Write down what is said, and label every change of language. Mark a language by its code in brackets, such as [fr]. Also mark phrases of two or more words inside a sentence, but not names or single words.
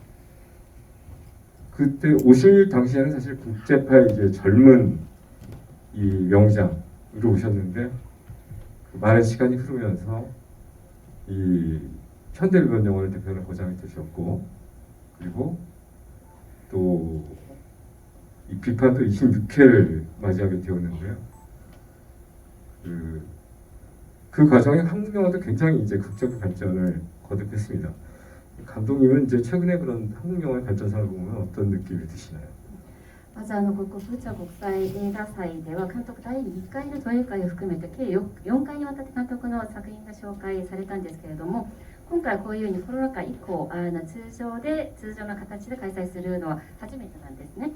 [ko] 그때 오실 당시에는 사실 국제파의 이제 젊은 이 명장으로 오셨는데 많은 시간이 흐르면서 이 현대일본영화를 대표하는 거장이 되셨고, 그리고 또 이 비판도 26회를 맞이하게 되었는데요. 그 과정에 한국 영화도 굉장히 이제 극적인 발전을 거듭했습니다. 감독님은 이제 최근에 그런 한국 영화의 발전상을 보면 어떤 느낌이 드시나요? [ja] まずここブチャ国際映画祭では監督第1回の上映会を含めて計4回にわたって監督の作品が紹介されたんですけれども、今回こういうふうにコロナ禍以降通常の形で開催するのは初めてなんですね。